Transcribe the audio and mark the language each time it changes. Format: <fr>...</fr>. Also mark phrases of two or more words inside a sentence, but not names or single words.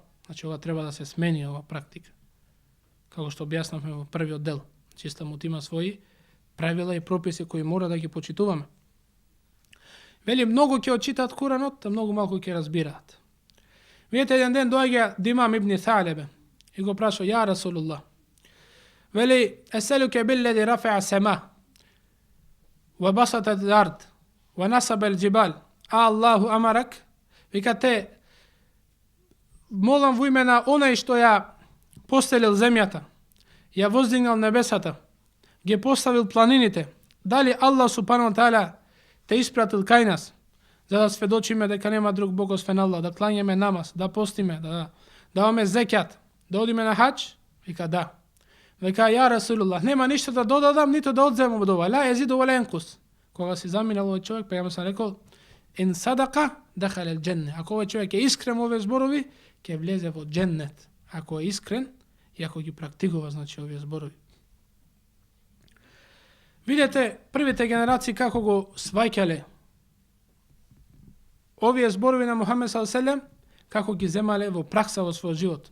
<mk>Значи ова треба да се смени, ова практика. Како што објаснавме во првиот дел. Значи исламот има своји правила и прописи кои мора да ги почитуваме. Вели многу ќе очитаат Куранот, а многу малку ќе разбираат. Видете, еден ден доаѓа Димам ибн Салебе и го праша, ја Расулуллах. Вели,</mk> <ar>أسألك بالذي رفع السماء وبسط الأرض ونصب الجبال آلله أمرك.</ar> <mk>Вика те, молам во име на онај што ја постелил земјата, ја воздигнал небесата, ги поставил планините, дали Аллах</mk> <ar>سبحانه وتعالى</ar> <mk>те испратил кај нас, за да сведочиме дека нема друг Бог освен Аллах, да клањаме намаз, да постиме, да даваме зекјат, да одиме на хаџ? Вика да. Вика ја Расулуллах, нема ништо да додадам, ниту да одземам од ова.</mk> <ar>لا أزيد ولا أنقص.</ar> <mk>Кога си заминал овој човек, па ја сам рекол,</mk> <ar>إن صدق دخل الجنة.</ar> <mk>Ако овој човек е искрен овие зборови, ќе влезе во џеннет. Ако е искрен и ако ги практикува, значи овие зборови. Видете првите генерации како го сваќале овие зборови на Мухамед ﷺ, како ги земале во пракса во својот живот.</mk>